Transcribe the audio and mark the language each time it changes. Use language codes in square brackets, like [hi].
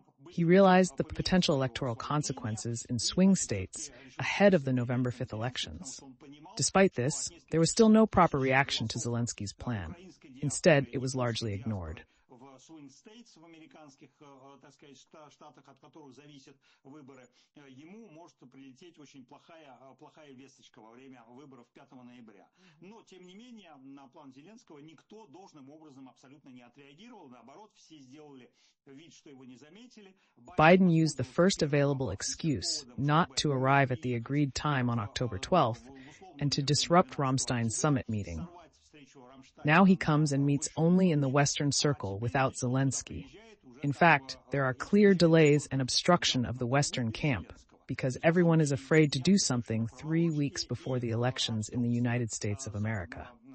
[en] He realized the potential electoral consequences in swing states ahead of the November 5th elections. Despite this, there was still no proper reaction to Zelensky's plan. Instead, it was largely ignored. [ru] Swing states в американских, так сказать, штатах, от которых зависят выборы, ему может прилететь очень плохая весточка во время выборов 5 ноября. Но, тем не менее, на план Зеленского никто должным образом абсолютно не отреагировал. Наоборот, все сделали вид, что его не заметили. [en] Biden used the first available excuse not to arrive at the agreed time on October 12th and to disrupt Ramstein's summit meeting. Now he comes and meets only in the Western Circle without Zelensky. In fact, there are clear delays and obstruction of the Western camp because everyone is afraid to do something 3 weeks before the elections in the United States of America.